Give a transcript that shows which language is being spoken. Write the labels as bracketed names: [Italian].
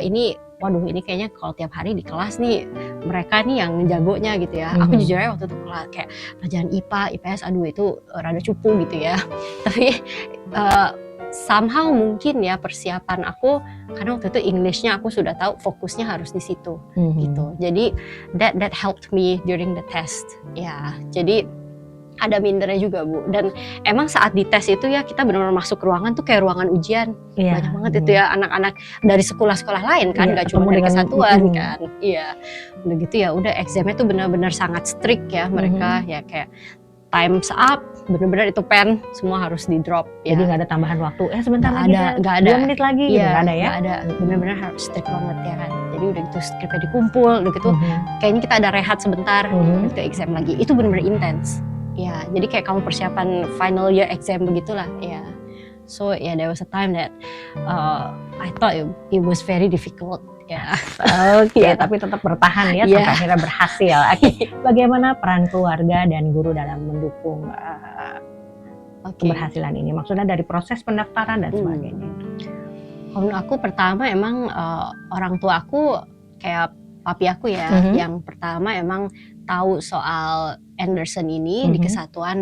[Indonesian] Ini kayaknya kalau tiap hari di kelas nih mereka nih yang jagonya gitu ya. Aku jujur aja waktu itu kayak pelajaran IPA, IPS, itu rada cupu gitu ya. Tapi somehow mungkin ya persiapan aku, karena waktu itu Englishnya aku sudah tahu fokusnya harus di situ gitu. Jadi [English] that helped me during the test. [Indonesian] Ya, jadi ada mindernya juga Bu. Dan emang saat dites itu ya kita benar-benar masuk ruangan tuh kayak ruangan ujian. Banyak banget itu ya anak-anak dari sekolah-sekolah lain kan, nggak cuma dari Kesatuan kan. Iya, udah gitu ya udah examnya tuh benar-benar sangat strict ya mereka ya, kayak [English] time's up, [Indonesian] benar-benar itu pen semua harus di drop ya. Jadi nggak ada tambahan waktu. Sebentar lagi nggak ada. 2 menit lagi gitu, nggak ada ya? Nggak ada. Benar-benar harus strict banget ya kan. Jadi udah gitu skripnya dikumpul, udah gitu kayaknya kita ada rehat sebentar, gitu exam lagi. Itu benar-benar intens. Ya, jadi kayak kamu persiapan final year exam begitulah ya. [English] So there was a time that I thought it was very difficult. [Indonesian] Ya. Tapi tetap bertahan ya sampai akhirnya berhasil. Bagaimana peran keluarga dan guru dalam mendukung keberhasilan ini? Maksudnya dari proses pendaftaran dan sebagainya. Menurut aku pertama emang orang tua aku kayak papi aku ya, yang pertama emang tahu soal Anderson ini di Kesatuan.